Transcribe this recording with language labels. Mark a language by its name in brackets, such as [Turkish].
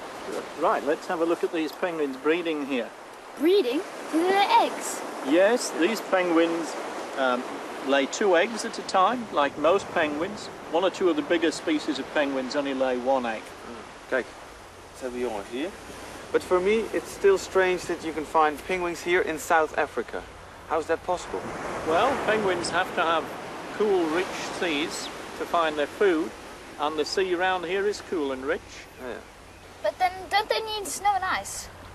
[English] Good. Right, let's have a look at these penguins breeding here. Breeding? Do they lay eggs? Yes, these penguins lay 2 eggs at a time, like most penguins. 1 or 2 of the bigger species of penguins only lay 1 egg. [Dutch] Kijk, dat hebben we jongens hier. [English] But for me, it's still strange that you can find penguins here in South Africa. How is that possible? Well, penguins have to have cool, rich seas to find their food, and the sea around here is cool and rich. Yeah. But then don't they need snow and ice?